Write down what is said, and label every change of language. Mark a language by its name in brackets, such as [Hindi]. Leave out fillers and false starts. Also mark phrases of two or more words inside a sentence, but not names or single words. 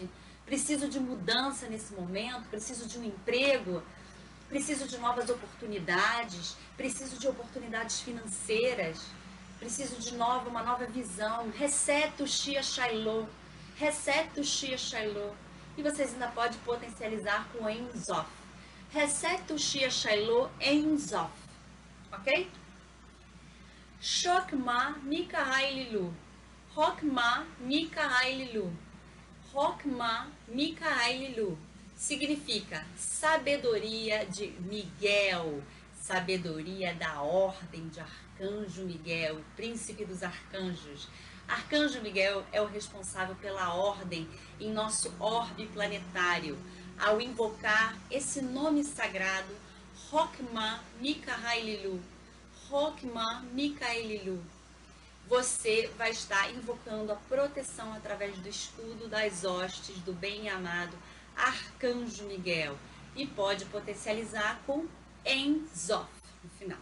[Portuguese] Preciso de mudança nesse momento, preciso de um emprego, preciso de novas oportunidades, preciso de oportunidades financeiras, preciso de uma nova visão. [Hebrew] חסד תושיה שאילו. חסד תושיה שאילו. [Portuguese] E vocês ainda podem potencializar com o [Hebrew] אין סוף. חסד תושיה שאילו אין סוף. Ok? חכמה מיכאלילו. חכמה מיכאלילו. חכמה מיכאלילו [Portuguese] significa sabedoria de Miguel, sabedoria da ordem de Arcanjo Miguel, príncipe dos arcanjos. Arcanjo Miguel é o responsável pela ordem em nosso orbe planetário. Ao invocar esse nome sagrado, [Hebrew] רוחמה מיכאלילו, רוחמה מיכאלילו, [Portuguese] você vai estar invocando a proteção através do escudo das hostes do bem-amado Arcanjo Miguel, e pode potencializar com Enzof no final.